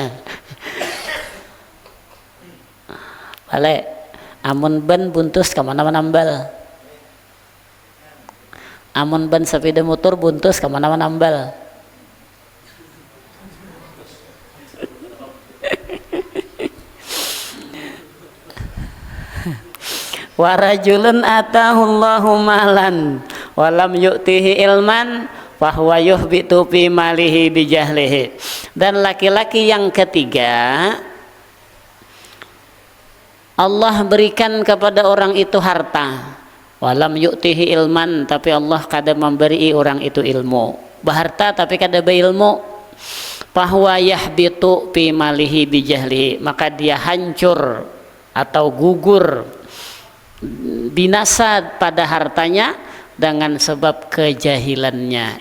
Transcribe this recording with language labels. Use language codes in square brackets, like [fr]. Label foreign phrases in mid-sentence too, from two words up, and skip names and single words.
[bjn] Balik amun ban buntus kemana menambal, amun ban sepeda motor buntus kemana menambal. [ar] ورجل آتاه الله مالا ولم يؤته علما فهو يخبط في ماله بجهله. [id] Dan laki-laki yang ketiga, Allah berikan kepada orang itu harta, [ar] ولم يؤته علما, [bjn] tapi Allah kada memberi orang itu ilmu. Baharta tapi kada beilmu, [ar] فهو يخبط في ماله بجهله, [bjn] maka dia hancur atau gugur, binasa pada hartanya dengan sebab kejahilannya.